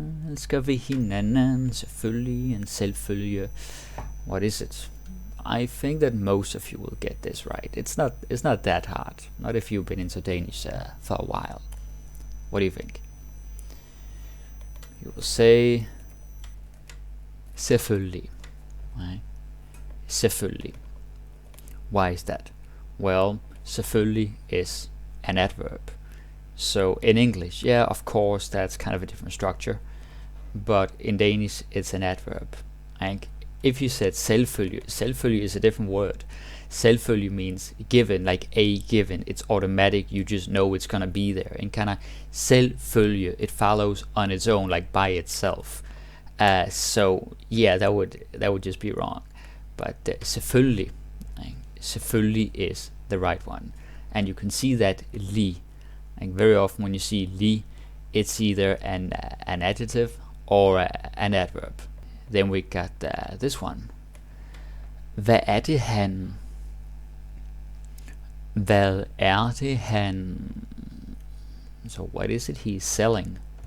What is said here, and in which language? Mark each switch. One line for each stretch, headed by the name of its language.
Danish: Elsker vi hinanden? Selvfølgelig and selvfølge.
English: What is it? I think that most of you will get this right. It's not that hard. Not if you've been into Danish for a while. What do you think? You will say selvfølgelig, right? Selvfølgelig. Why is that? Well, selvfølgelig is an adverb. So in English, yeah, of course, that's kind of a different structure. But in Danish, it's an adverb. And if you said selvfølge, selvfølge is a different word. Selvfølge means given, like a given. It's automatic, you just know it's gonna be there. And kind of selvfølge, it follows on its own, like by itself. So yeah, that would just be wrong. But selvfølgelig, selvfølgelig is the right one. And you can see that li. Like very often when you see li, it's either an adjective or an adverb. Then we got this one.
Danish: Hvad er det han? Hvad er det han?
English: So what is it he's selling?